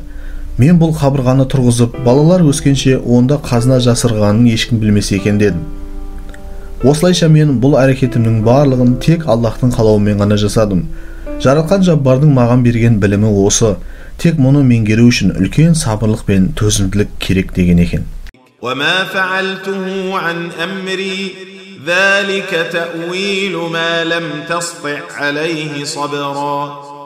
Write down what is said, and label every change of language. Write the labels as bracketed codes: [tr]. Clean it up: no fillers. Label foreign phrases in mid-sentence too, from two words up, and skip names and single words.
[kk] Мен бұл қабырғаны тұрғызып, балалар өскенше онда қазына жасырғанын ешкім білмесе екен дедім. Осылайша мен бұл әрекетімнің барлығын тек Аллахтың қалауымен ғана жасадым. Жаратқан Жаббардың маған берген білімі осы. Тек мұны меңгеру үшін үлкен сабырлық пен төзімділік керек деген екен. [ar] وما فعلته عن أمري ذلك تأويل ما لم تسطع عليه صبرا